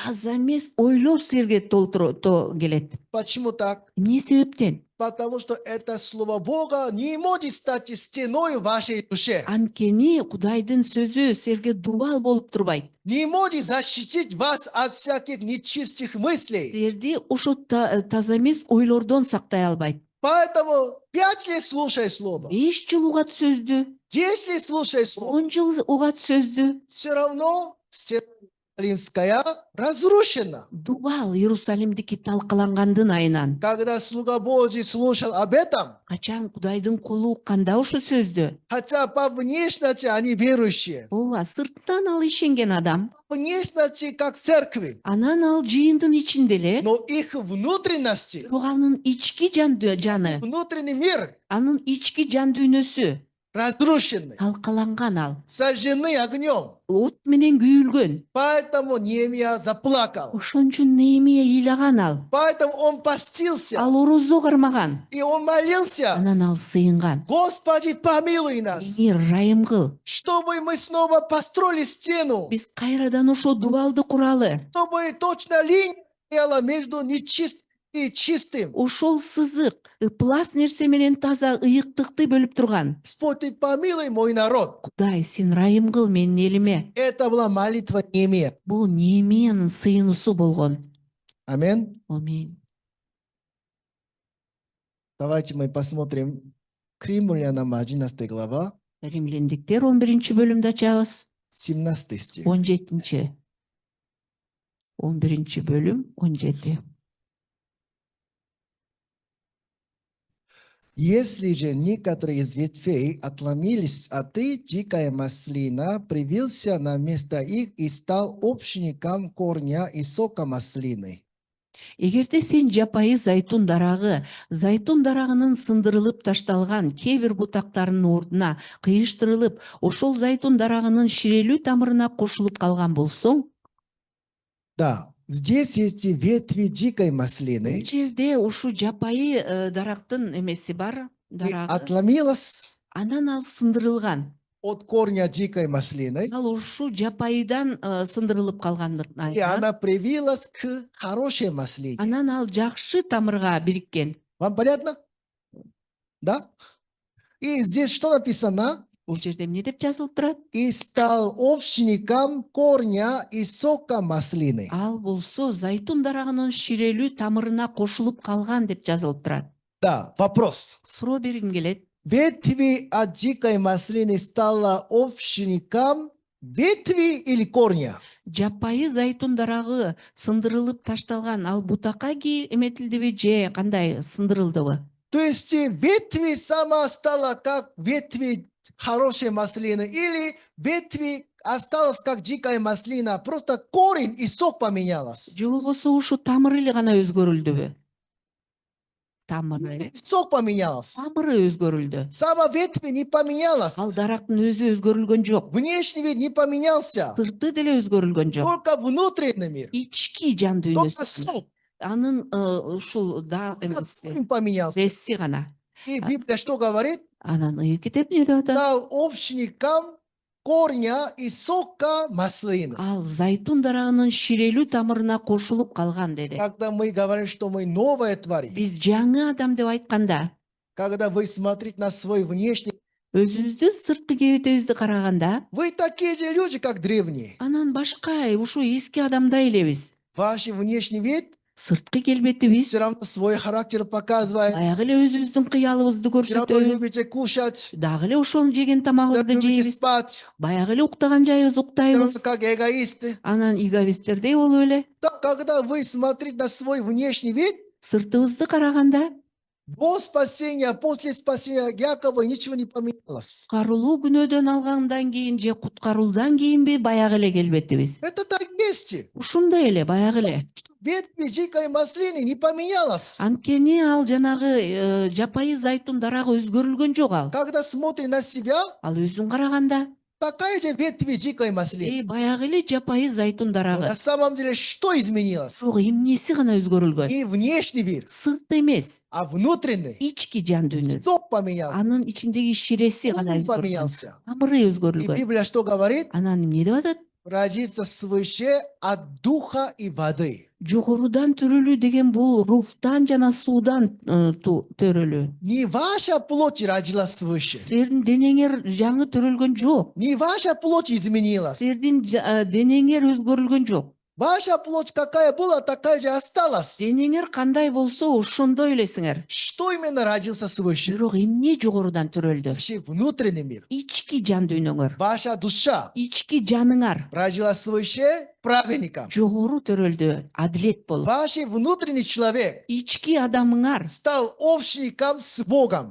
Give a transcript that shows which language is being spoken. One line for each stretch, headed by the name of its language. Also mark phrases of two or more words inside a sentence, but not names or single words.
Kyrgyz: таза эмес ойлор силерге келет.
Russian: Почему так?
Kyrgyz: Эмне себептен?
Russian: Потому что это Слово Бога не может стать стеной в вашей душе.
Kyrgyz: Анткени Кудайдын сөзү силерге дубал болуп турбайт.
Russian: Не может защитить вас от всяких нечистых мыслей.
Kyrgyz: Силерди ошо таза эмес ойлордон сактай албайт.
Russian: Поэтому 5 лет слушай Слово,
Kyrgyz: 5 жыл угат сөздү,
Russian: 10 лет слушай Слово,
Kyrgyz: 10 жыл угат сөздү.
Russian: все равно стена Иерусалимская разрушена.
Kyrgyz: Дубал Иерусалимдики талкалангандын айынан.
Russian: Когда слуга Божий слушал об этом,
Kyrgyz: Качан Кудайдын кулу укканда ошо сөздү.
Russian: хотя по внешности они верующие,
Kyrgyz: Ооба, сырттан ал ишенген адам,
Russian: по внешности как церкви,
Kyrgyz: анан ал жыйындын ичинде эле,
Russian: но их внутренности,
Kyrgyz: бирок анын ички жаны,
Russian: внутренний мир
Kyrgyz: анын ички жан дүйнөсү
Russian: разрушены,
Kyrgyz: талкаланган ал.
Russian: сожжены огнем.
Kyrgyz: От менен күйүлгөн.
Russian: Поэтому Неемия заплакал.
Kyrgyz: Ошон үчүн Неемия ыйлаган ал.
Russian: Поэтому он постился,
Kyrgyz: Ал орозо кармаган.
Russian: и он молился:
Kyrgyz: Анан ал сыйынган.
Russian: Господи, помилуй нас,
Kyrgyz: Мени ырайым кыл.
Russian: чтобы мы снова построили стену,
Kyrgyz: Биз кайрадан ошо дубалды куралы.
Russian: чтобы точно линия стояла между нечистым и чистым.
Kyrgyz: Ошол сызык ыплас нерсе менен таза ыйыктыкты бөлүп турган.
Russian: Господь, ты помилуй мой народ.
Kyrgyz: Кудай, сен ырайым кыл менин элиме.
Russian: Это была молитва Неемия.
Kyrgyz: Бул Неемиянын сыйынуусу болгон.
Russian: Аминь.
Kyrgyz: Амин.
Russian: Давайте мы посмотрим к Римлянам 11 глава,
Kyrgyz: Римляндиктер 11 бөлүмдү ачабыз.
Russian: 17 стих.
Kyrgyz: 17. 11 бөлүм 17.
Russian: Если же некоторые из ветвей отломились, а ты, дикая маслина, привился на место их и стал общником корня и сока маслины.
Kyrgyz: Эгерде сен жапайы зайтун дарагынын сындырылып ташталган кээ бир бутактарынын ордуна кыйыштырылып, ошол зайтун дарагынын ширелүү тамырына кошулуп калган болсоң,
Russian: Да, здесь есть ветви дикой
Kyrgyz: бул
Russian: маслины,
Kyrgyz: жерде ушу жапайы дарактын эмеси бар,
Russian: и
Kyrgyz: дарагы.
Russian: отломилась
Kyrgyz: Анан ал сындырылган.
Russian: от корня дикой маслины,
Kyrgyz: Ал ушу жапайыдан сындырылып
Russian: и
Kyrgyz: калгандыктан
Russian: она привилась к хорошей маслине.
Kyrgyz: анан ал жакшы тамырга бириккен.
Russian: Вам понятно? Да? И здесь что написано?
Kyrgyz: Бул жерде эмне деп жазылып турат?
Russian: И стал общником корня и сока маслины.
Kyrgyz: Ал болсо зайтун дарагынын ширелүү тамырына кошулуп калган деп жазылып турат.
Russian: Да, вопрос.
Kyrgyz: Суроо бергим келет.
Russian: Ветви от дикой маслины стала общником ветви или корня?
Kyrgyz: Жапайы зайтун дарагы сындырылып ташталган ал бутакка эметилдиби же кандай сындырылдыбы?
Russian: То есть ветви сама стала как ветви хорошей маслины, или ветви осталась как дикая маслина, просто корень и сок поменялась.
Kyrgyz: же болбосо ушу тамыры эле гана өзгөрүлдүбү? Тамыры
Russian: Сок поменялся.
Kyrgyz: тамыры өзгөрүлдү.
Russian: Сама ветви не поменялась.
Kyrgyz: Ал дарактын өзү өзгөрүлгөн жок.
Russian: Внешний вид не поменялся.
Kyrgyz: Сырты деле өзгөрүлгөн жок.
Russian: Только внутренний мир.
Kyrgyz: Ички жан
Russian: Только
Kyrgyz: дүйнөсү.
Russian: сок
Kyrgyz: Анын ушул да эмеси,
Russian: поменялся.
Kyrgyz: зесси гана.
Russian: И Библия что говорит?
Kyrgyz: Анан китеп эмне деп атат?
Russian: Стал общником корня и сока маслины.
Kyrgyz: Ал зайтун дарагынын ширелүү тамырына кошулуп калган деди.
Russian: Когда мы говорим, что мы новое творим,
Kyrgyz: Биз жаңы адам деп айтканда,
Russian: когда вы смотрите на свой внешний,
Kyrgyz: өзүбүздүн сырткы кебетебизди караганда,
Russian: вы такие же люди, как древние.
Kyrgyz: анан башка ушу эски адамдай элебиз.
Russian: Ваш внешний вид
Kyrgyz: Сырткы келбетибиз
Russian: все равно свой характер показывает.
Kyrgyz: баягы эле өзүбүздүн кыялыбызды
Russian: Все равно
Kyrgyz: көрсөтөбүз.
Russian: любите кушать,
Kyrgyz: Дагы эле ошону жеген тамагыбызды
Russian: любите
Kyrgyz: жейбиз.
Russian: спать.
Kyrgyz: Баягы эле уктаган жайыбыз
Russian: Все равно
Kyrgyz: уктайбыз.
Russian: как эгоисты.
Kyrgyz: Анан эгоисттердей болуп эле
Russian: Так, когда вы смотрите на свой внешний вид,
Kyrgyz: сыртыбызды караганда
Russian: до спасения, после спасения якобы ничего не поменялось.
Kyrgyz: куткарылуу күнөөдөн алгандан кийин же куткарылуудан кийинби баягы эле келбетибиз.
Russian: Это так есть.
Kyrgyz: Ушундай эле баягы эле.
Russian: Ветви дикой маслины не поменялось.
Kyrgyz: Анткени ал жанагы жапайы зайтун дарагы өзгөрүлгөн жок ал.
Russian: Когда смотрим на себя,
Kyrgyz: Ал өзүн караганда
Russian: такая же ветви дикой маслины.
Kyrgyz: баягы эле жапайы зайтун
Russian: Но
Kyrgyz: дарагы.
Russian: на самом деле что изменилось?
Kyrgyz: Бирок эмнеси гана өзгөрүлгөн?
Russian: Не внешний мир,
Kyrgyz: Сырт эмес,
Russian: а внутренний.
Kyrgyz: ички жан дүйнөсү.
Russian: Сок поменялся.
Kyrgyz: Анын ичиндеги ширеси гана
Russian: Корень
Kyrgyz: өзгөргөн.
Russian: поменялся.
Kyrgyz: Тамыры
Russian: И
Kyrgyz: өзгөрүлгөн.
Russian: Библия что говорит?
Kyrgyz: Анан эмне деп атат?
Russian: Родиться свыше от духа и воды.
Kyrgyz: Жогорудан төрөлүү деген бул рухтан жана суудан төрөлүү.
Russian: Не ваша плоть родилась свыше.
Kyrgyz: Силердин денеңер жаңы төрөлгөн жок.
Russian: Не ваша плоть изменилась.
Kyrgyz: Силердин денеңер өзгөрүлгөн жок.
Russian: Ваша плоть какая была, такая же осталась.
Kyrgyz: Денеңер кандай болсо ошондой элесиңер.
Russian: Что именно родился свыше?
Kyrgyz: Бирок эмне жогорудан төрөлдү?
Russian: Вообще внутренний мир.
Kyrgyz: Ички жан дүйнөңөр,
Russian: Ваша душа
Kyrgyz: ички жаныңар
Russian: родилась свыше праведником.
Kyrgyz: жогору төрөлдү, адилет болуп.
Russian: Ваш внутренний человек
Kyrgyz: Ички адамыңар
Russian: стал общником с Богом.